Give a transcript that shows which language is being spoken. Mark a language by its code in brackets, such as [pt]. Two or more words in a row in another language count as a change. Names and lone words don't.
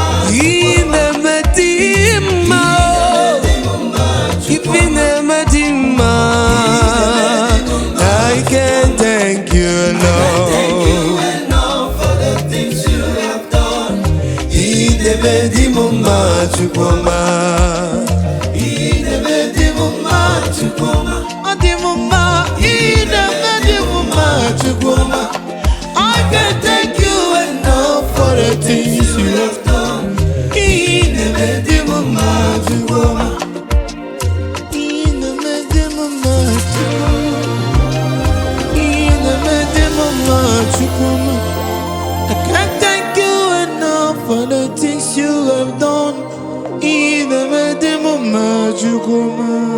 [ig] Ị na-eme dị mma. Ife ị na-eme dị mma. [en] I can't thank you enough. [ig] Ị na-eme dị mma, Chukwuma. Ị na-eme dị mma, Chukwuma. Ọ dị mma, ị na-eme dị mma, Chukwuma. [en] I can't thank you enough for the things you have done. [ig] Ị na-eme dị m mma, Chukwu ọma. Ị na-eme dị m mma, Chukwu. Ị na-eme dị m mma, Chukwu ọma. [en] I can't thank you enough for the things you have done. [ig] Ị na-eme dị m mma, Chukwu ọma.